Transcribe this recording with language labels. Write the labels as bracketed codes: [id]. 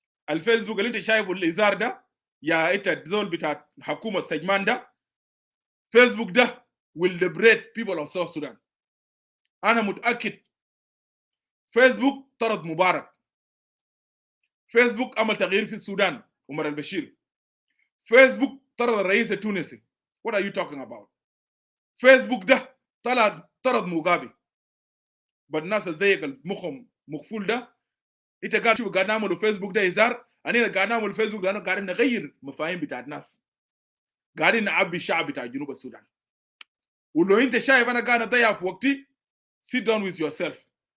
[ar] الفيسبوك اللي انت شايفه الازار ده يا انت زول بتاع حكومه سجمان ده، فيسبوك ده [en] will liberate people of South Sudan. [ar] انا متاكد فيسبوك طرد مبارك، فيسبوك عمل تغيير في السودان عمر البشير، فيسبوك طرد الرئيس التونسي. [en] What are you talking about؟ [ar] فيسبوك ده طرد موغابي. بالناس زيك المخهم مقفول ده انت قاعد تشوف قاعد نعمل فيسبوك ده هزار، انا قاعد نعمل فيسبوك لانه قاعدين نغير مفاهيم بتاعت الناس، قاعدين نعبي الشعب بتاع جنوب السودان. ولو انت شايف انا قاعد اضيع في وقتي [en] sit down with yourself.